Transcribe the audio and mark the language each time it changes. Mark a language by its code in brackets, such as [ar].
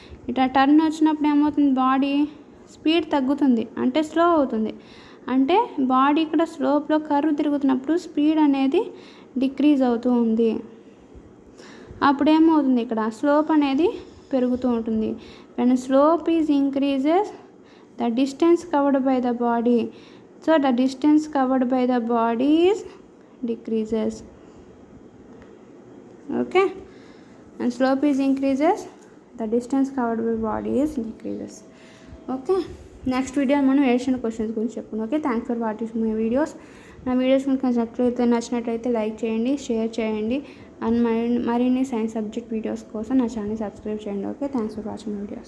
[te] ఇట్లా టర్న్ వచ్చినప్పుడు ఏమవుతుంది, బాడీ స్పీడ్ తగ్గుతుంది, అంటే స్లో అవుతుంది. అంటే బాడీ ఇక్కడ స్లోప్లో కర్వ్ తిరుగుతున్నప్పుడు స్పీడ్ అనేది డిక్రీజ్ అవుతూ ఉంది. అప్పుడు ఏమవుతుంది, ఇక్కడ స్లోప్ అనేది పెరుగుతూ ఉంటుంది. [en] When slope is increases, the distance covered by the body, so the distance covered by the body is decreases. Okay, and slope is increases, the distance covered by body is decreases. Okay, next video [te] మనం Asian questions గురించి చెప్పుకుందాం. [en] Okay, thanks for watching my videos. [te] నా videos మీకు నచ్చినట్లయితే like చేయండి, share చేయండి, and మరిన్ని science subject videos కోసం నా ఛానల్ సబ్స్క్రైబ్ చేయండి. [en] Okay, thanks for watching my videos.